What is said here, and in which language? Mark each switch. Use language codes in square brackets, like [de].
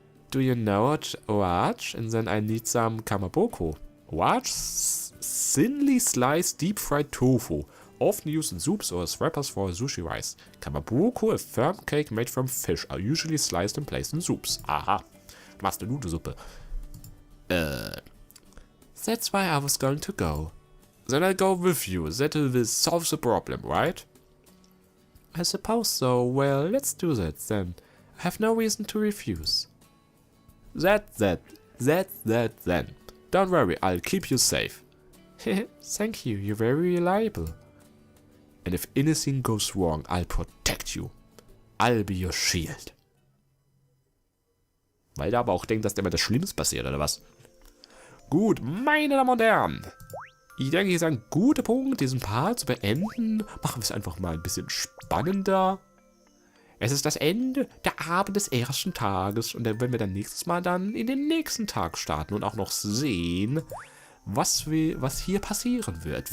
[en] Do you know Oach? And then I need some kamaboko. Oach? Thinly sliced deep-fried tofu, often used in soups or as wrappers for sushi rice. Kamaboko, a firm cake made from fish, are usually sliced and placed in soups. [de] Aha, du machst eine Nudelsuppe. [en] That's why I was going to go. Then I'll go with you. That will solve the problem, right? I suppose so. Well, let's do that then. I have no reason to refuse. That then. Don't worry, I'll keep you safe. Thank you, you're very reliable. And if anything goes wrong, I'll protect you. I'll be your shield. [de] Weil der aber auch denkt, dass immer das Schlimmes passiert, oder was? Gut, meine Damen und Herren. Ich denke, hier ist ein guter Punkt, diesen Part zu beenden. Machen wir es einfach mal ein bisschen spannender. Es ist das Ende der Abend des ersten Tages. Und dann werden wir dann nächstes Mal dann in den nächsten Tag starten und auch noch sehen, was hier passieren wird.